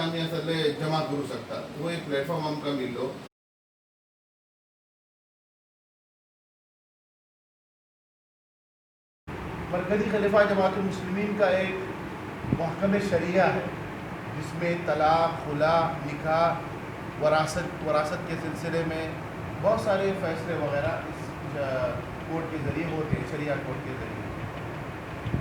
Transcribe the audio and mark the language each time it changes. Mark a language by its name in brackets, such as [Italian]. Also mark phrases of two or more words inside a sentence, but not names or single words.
[Konkani] आम्ही सगळे जमा करू शकता वो एक प्लॅटफॉर्म आमकां मिळलो. [Urdu] مرکزی خلیفہ جماعت مسلمین کا ایک محکمہ شریعہ ہے جس میں طلاق، خلع، نکاح، وراثت کے سلسلے میں بہت سارے فیصلے وغیرہ اس کورٹ کے ذریعے ہوتے ہیں، شریعہ کورٹ کے ذریعے.